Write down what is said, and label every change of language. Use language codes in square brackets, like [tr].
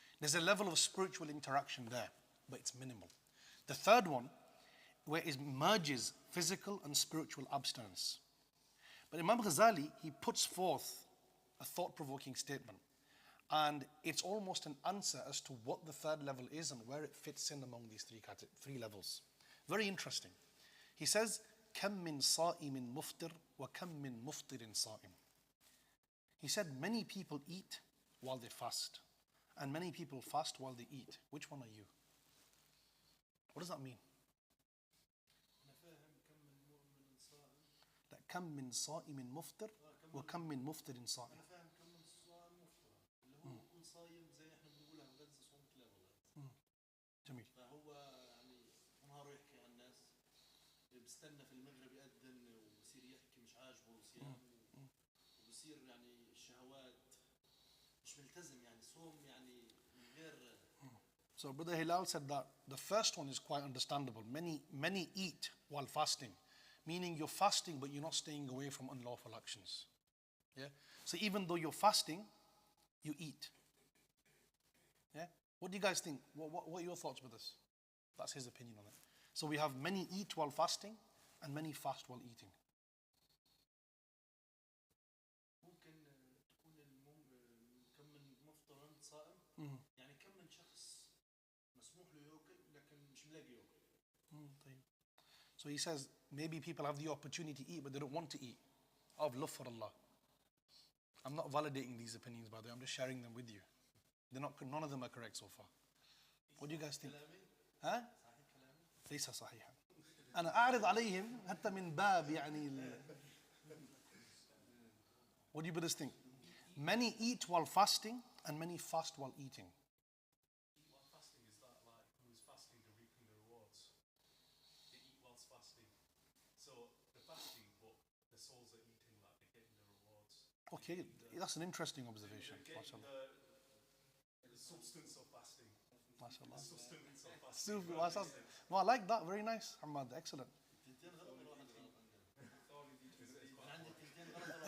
[en] There's a level of spiritual interaction there, but it's minimal. The third one, where it merges physical and spiritual abstinence. But Imam Ghazali, he puts forth a thought-provoking statement. And it's almost an answer as to what the third level is and where it fits in among these three levels. Very interesting. He says, [ar] كم من صائم مفطر وكم من مفطر صائم. [en] He said many people eat while they fast and many people fast while they eat. Which one are you? What does that mean? [ar] أنا فاهم كم من مؤمن صائم. [en] That [ar] كم من صائم مفطر وكم من مفطر صائم. أنا فاهم كم من صائم مفطر اللي هو يكون صايم زي احنا بنقولها مغزة صوم الأولاد. جميل. فهو يعني نهاره يحكي عن الناس استنى في المغرب يأذن وبصير يحكي مش عاجبه صيامه وبصير يعني الشهوات مش ملتزم يعني صوم يعني من غير. [en] So Brother Hilal said that the first one is quite understandable. Many eat while fasting, meaning you're fasting but you're not staying away from unlawful actions. Yeah. So even though you're fasting, you eat. Yeah. What do you guys think? What are your thoughts with this? That's his opinion on it. So we have many eat while fasting and many fast while eating. [ar] ممكن تكون كم من مفطرا صائم يعني كم من شخص مسموح له ياكل لكن مش ملاقي ياكل. طيب. [en] So he says maybe people have the opportunity to eat but they don't want to eat out of love for Allah. I'm not validating these opinions by the way, I'm just sharing them with you. None of them are correct so far. What do you guys think? [ar] ها؟ ليس صحيحا. أنا أعرض عليهم حتى من باب يعني [en] What do you brothers think? Many eat while fasting and many fast while eating. Eat while fasting, is that like who is fasting to reaping the rewards? They eat whilst fasting. So they're fasting, but the souls are eating like they're getting the rewards. Okay, that's an interesting observation. They're getting MashaAllah. the substance of fasting. MashaAllah. The sustenance of fasting. No, I like that. Very nice, Hamad. Excellent. [ar] التنتين غلط ولا واحد غلط عندك؟ عندي التنتين غلط ولا واحد؟